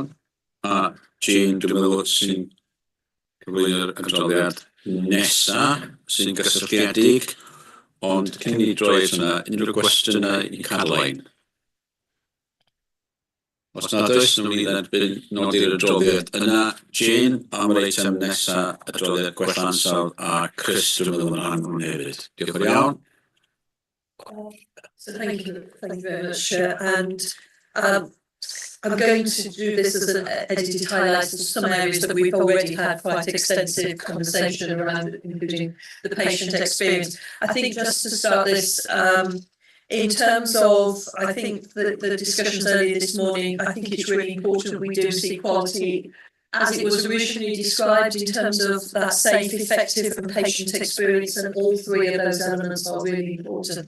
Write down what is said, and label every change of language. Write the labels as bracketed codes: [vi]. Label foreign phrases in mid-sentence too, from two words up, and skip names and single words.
[cy] A Jane, dwi'n meddwl sy'n cyflwyno'r adroddiad nesaf sy'n gysylltiedig, ond cyn I droi at hwnna, unrhyw gwestiynau I Caroline? Os nad oes, nhw'n ni dderbyn nodi'r adroddiad yna. Jane, am yr eitem nesaf, adroddiad gwella ansawdd a Chris, dwi'n meddwl yn rhan hwn hefyd. Diolch yn iawn. [en] So thank you very much. And I'm going to do this as an edited highlight of some areas that we've already had quite extensive conversation around, including the patient experience. I think just to start this, in terms of, I think the discussions earlier this morning, I think it's really important that we do see quality as it was originally described in terms of that safe, effective and patient experience, and all three of those elements are really important.